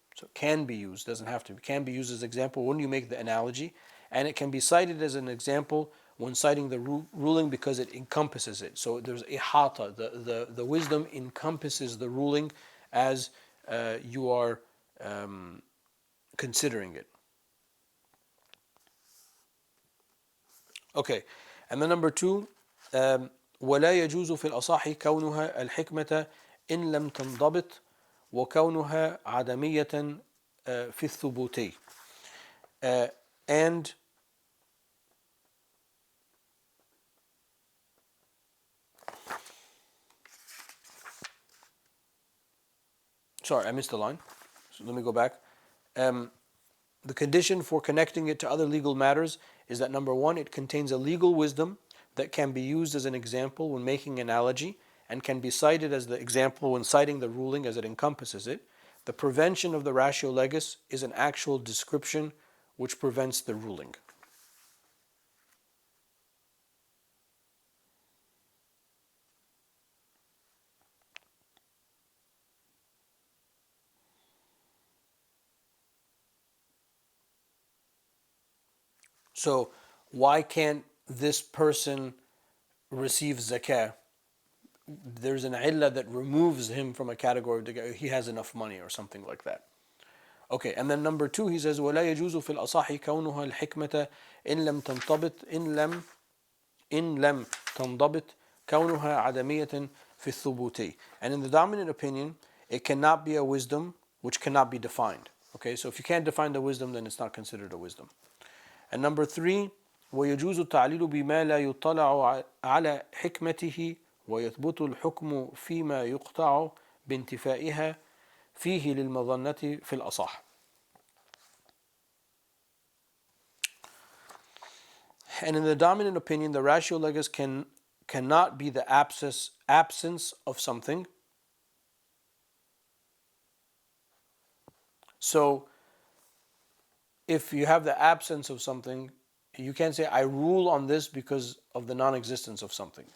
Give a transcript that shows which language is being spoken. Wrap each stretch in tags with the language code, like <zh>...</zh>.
<en>So it can be used, doesn't have to, it can be used as an example when you make the analogy, and it can be cited as an example when citing the ruling because it encompasses it. So there's ihata, the wisdom encompasses the ruling as you are considering it. Okay, and then number two,</en> <ar>ولا يجوز في الأصح كونها الحكمة إن لم تنضبط وكونها عدمية في الثبوتي.</ar> <en>And sorry, I missed the line. So let me go back. The condition for connecting it to other legal matters is that number one, it contains a legal wisdom that can be used as an example when making analogy and can be cited as the example when citing the ruling as it encompasses it. The prevention of the ratio legis is an actual description which prevents the ruling. So why can't this person receive zakah? There's an illah that removes him from a category, he has enough money or something like that. Okay, and then number two, he says,</en> <ar>وَلَا يَجُوزُ فِي الْأَصَحِ كَوْنُهَا الْحِكْمَةَ إِن لَمْ تَنْضَبِطْ إن لم تنضبط كونها عدمية في الثبوتي.</ar> <en>And in the dominant opinion, it cannot be a wisdom which cannot be defined. Okay, so if you can't define the wisdom, then it's not considered a wisdom. And number three,</en> <ar>ويجوز التعليل بما لا يطلع على حكمته ويثبت الحكم فيما يقطع بانتفائها فيه للمظنة في الأصح.</ar> <en>And in the dominant opinion, the ratio legis cannot be the absence of something. So if you have the absence of something, you can't say, I rule on this because of the non-existence of something.</en>